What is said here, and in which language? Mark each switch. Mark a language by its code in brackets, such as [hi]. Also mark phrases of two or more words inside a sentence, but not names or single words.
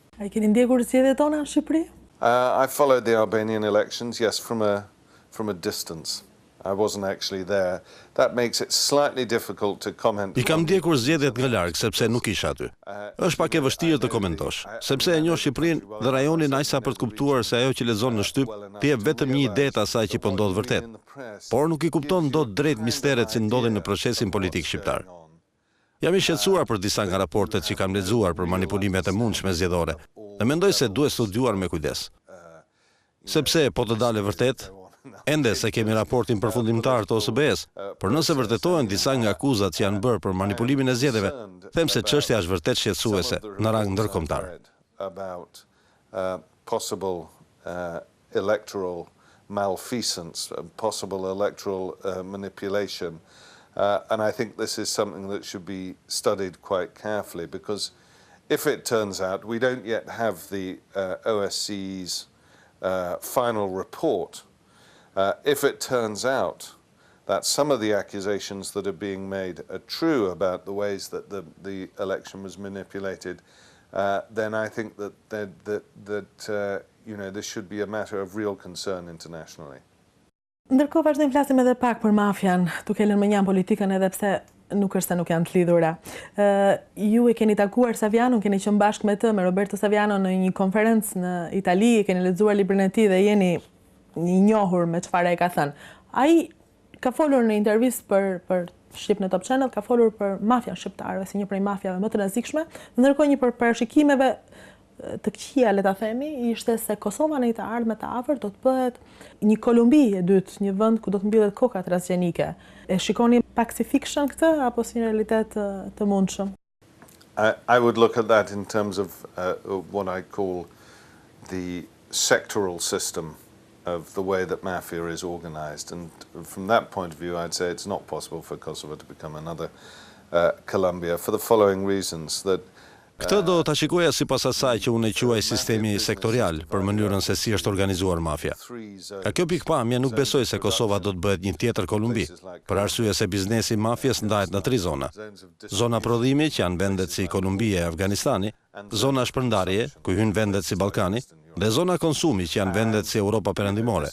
[sq] A I keni ndjekur zgjedhjet tona në Shqipëri? [en] I followed the Albanian elections, yes, from a distance. I wasn't actually there. That makes it slightly difficult to comment. [sq] I kam ndjekur zgjedhjet nga larg sepse nuk isha aty. Është pak e vështirë të komentosh, sepse e njoh Shqipërinë dhe rajonin aq sa për të kuptuar se ajo që lexon në Shqip të jep vetëm një ide të asaj që po ndodh vërtet. Por nuk I kupton dot drejt misteret që ndodhin në procesin politik shqiptar. Jam I shqetësuar për disa nga raportet që kam lexuar për manipulimet e mundshme zgjedhore dhe mendoj se duhet studiuar me kujdes. Sepse po të dalë vërtet, ende se kemi raportin përfundimtar të OSBE-s, por nëse vërtetohen disa nga akuzat që janë bërë për manipulimin e zgjedhjeve, them se çështja është vërtet shqetësuese në rang ndërkombëtar. [en] About possible electoral malfeasance, possible electoral manipulation. And I think this is something that should be studied quite carefully, because if it turns out, we don't yet have the OSCE's final report. If it turns out that some of the accusations that are being made are true about the ways that the election was manipulated, then I think that this should be a matter of real concern internationally. [sq] Ndërkohë vazhdojmë flasim edhe pak për mafian, duke lënë më njanë politikën edhe pse nuk është se nuk janë të lidhura. Ju e keni takuar Savianon, keni qenë bashkë me të, me Roberto Saviano në një konferencë në Itali, keni lexuar librin e tij dhe jeni një njohur me çfarë ai ka thënë. Ai ka folur në intervistë për Shqip në Top Channel, ka folur për mafian shqiptare si një prej mafjave më të rrezikshme, ndërkohë një për parashikimeve të këqija, le ta themi, ishte se Kosova në të ardhmen të afërt do të bëhet një Kolumbi e dytë, një vend ku do të mbyllet koka transgjenike. E shikoni pak si fiction këtë apo si një realitet të mundshëm? [en] I would look at that in terms of what I call the sectoral system of the way that mafia is organized, and from that point of view I'd say it's not possible for Kosovo to become another Colombia for the following reasons. That [sq] Këtë do ta shikoja sipas asaj që unë e quaj sistemi sektorial për mënyrën se si është organizuar mafia. Ka kjo pikpamje nuk besoj se Kosova do të bëhet një tjetër Kolumbi, për arsye se biznesi I mafjes ndahet në 3 zona. Zona prodhimi, që janë vendet si Kolumbia e Afganistani, zona shpërndarje, ku hyn vendet si Ballkani, dhe zona konsumi, që janë vendet si Europa Perëndimore.